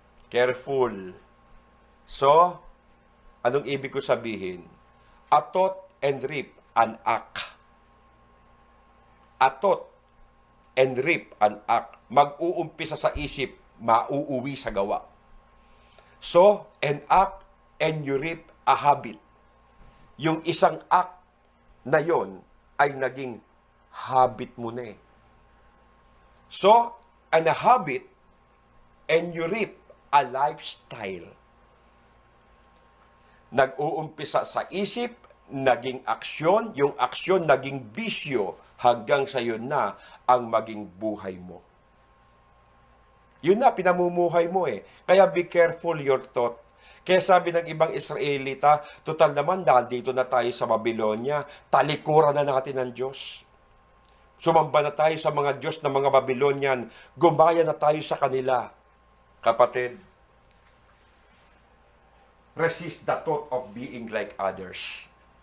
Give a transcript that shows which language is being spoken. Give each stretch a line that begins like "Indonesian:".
Filipino: Careful. So, anong ibig ko sabihin? Atot and rip an act. Atot and rip an act. Mag-uumpisa sa isip, mauuwi sa gawa.
English: So, an act and you reap a habit.
Filipino: Yung isang act na yon ay naging habit mo na
English: So, a habit and you reap a lifestyle.
Filipino: Nag-uumpisa sa isip, naging aksyon, yung aksyon naging bisyo, hanggang sa yun na ang maging buhay mo. Yun na, pinamumuhay mo Kaya
English: be careful your thought.
Filipino: Kaya sabi ng ibang Israelita, total naman, nandito na tayo sa Babylonia, talikuran na natin ang Diyos. Sumamba na tayo sa mga Diyos ng mga Babylonian, gumaya na tayo sa kanila.
English: Kapatid, resist the thought of being like others.